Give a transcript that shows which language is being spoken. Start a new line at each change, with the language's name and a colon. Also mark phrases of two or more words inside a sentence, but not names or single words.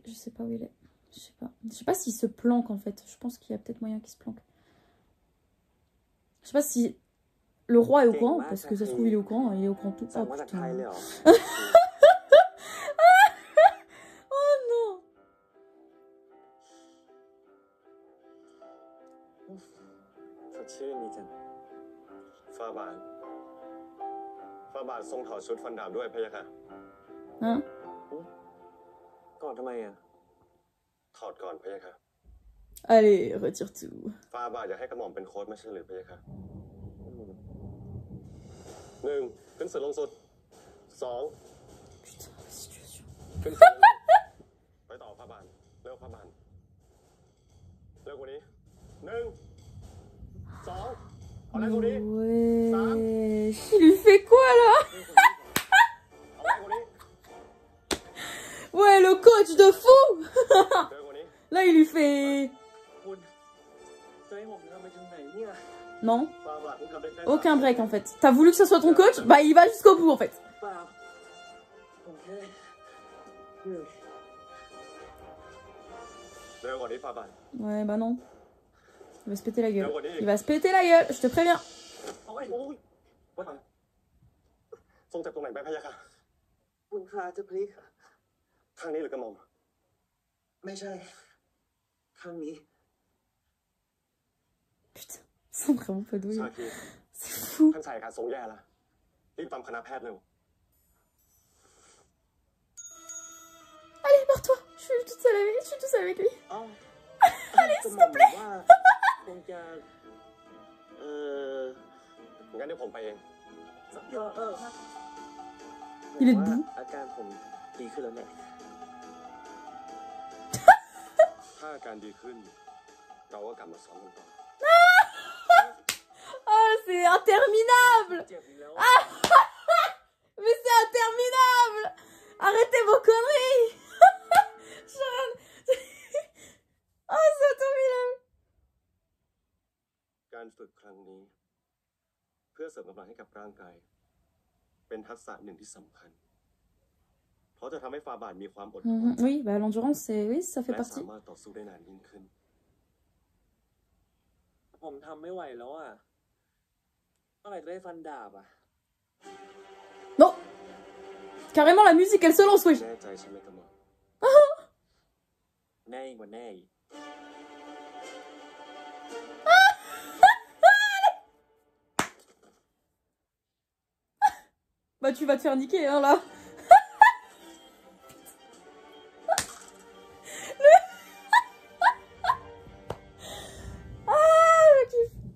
French: Je sais pas où il est. Je sais pas s'il se planque en fait. Je pense qu'il y a peut-être moyen qu'il se planque. Je sais pas si le roi est au courant, parce que ça se trouve il est au courant tout. Oh putain. Oh non.
Thai: ชื่นนี่จังฟ้าบาททรงถอดชุดฟันดาบด้วยพะยะค่ะฮะก่อนทำไมอ่ะถอดก่อนพะยะค่ะ
French: Allez, retire tout.
Thai: ฟ้าบาทอยากให้กระหม่อมเป็นโค้ชไม่ใช่หรือพะยะค่ะ1ขึ้นสุดลงสุด2ขึ้นสุดไปต่อฟ้าบาทเร็วฟ้าบาทเร็วกว่านี้1 2
French: Ouais. Il lui fait quoi là? Ouais, le coach de fou. Là, il lui fait... Non. Aucun break en fait. T'as voulu que ce soit ton coach? Bah, il va jusqu'au bout en fait. Ouais, bah non. Il va se péter la gueule. Il va se péter la gueule, je te préviens.
Thai: ทรงจากตรงไหนไปพะยะค่ะคุณพาจะพลิกข้างนี้หรือกระหม่อมไม่ใช่ข้างนี้
French: Putain, ils sont vraiment pas doués. C'est fou.
Thai: ท่านชายค่ะทรงแย่ละรีบตามคณะแพทย์เร็ว
French: Allez, barre-toi. Je suis toute seule avec lui. Allez, s'il te plaît.
Thai: คงจะงั้นเดี๋ยวผมไปเอง
French: Il est debout.
Thai: อาการผมดีขึ้นแล้วแหละถ้าอาการดีขึ้นเราก็กลับมาซ้อมกันต่อ
French: Oh, c'est interminable. Ah, mais c'est interminable. Arrêtez vos conneries. Sharon. Oh, c'est interminable.
Thai: การฝึกครั้งนี้เพื่อเสริมกำลังให้กับร่างกายเป็นทักษะหนึ่งที่สำคัญเพราะจะทำให้ฟาบาทมีความอดทน
French: Oui, bah l'endurance, oui, ça fait
Thai: และ
French: partie.
Thai: สามารถต่อสู้ได้นานยิ่งขึ้นผมทำไม่ไหวแล้วอ่ะเมื่อไหร่จะได้ฟันดาบอ่ะ
French: Non. Carrément, la musique, elle se lance, oui.
Thai: แน่ใจใช่ไหมกระหม่อมแน่ยิ่งกว่าแน่อีก
French: Bah tu vas te faire niquer, hein, là. Ah, je kiffe.